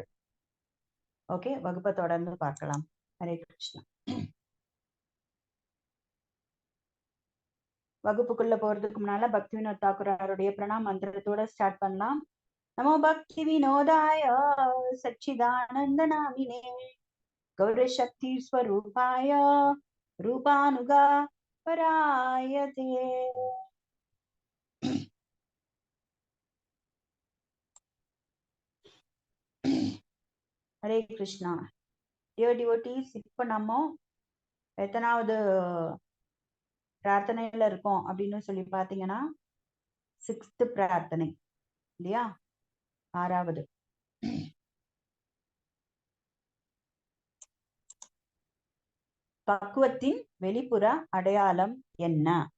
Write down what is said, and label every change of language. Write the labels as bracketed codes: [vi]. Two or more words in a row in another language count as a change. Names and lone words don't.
[ta] ஓகே, வகுப்பை தொடர்ந்து பார்க்கலாம். ஹரே கிருஷ்ணா. வகுப்புக்குள்ள போறதுக்கு முன்னால பக்தி வினோத் தாக்கூராருடைய பிரணாம் மந்திரத்தோட ஸ்டார்ட் பண்ணலாம். [sa] नमो भक्ति विनोदाय सच्चिदानन्द नामिने गौरशक्ति स्वरूपाय रूपानुगा परायते। हरे कृष्णा. [en] Dear devotees, [ta] இப்ப நம்ம எத்தனாவது பிரார்த்தனையில இருக்கோம் அப்படின்னு சொல்லி பாத்தீங்கன்னா 6th பிரார்த்தனை இல்லையா? 6வது. பக்குவத்தின் வெளிப்புற அடையாளம் என்ன?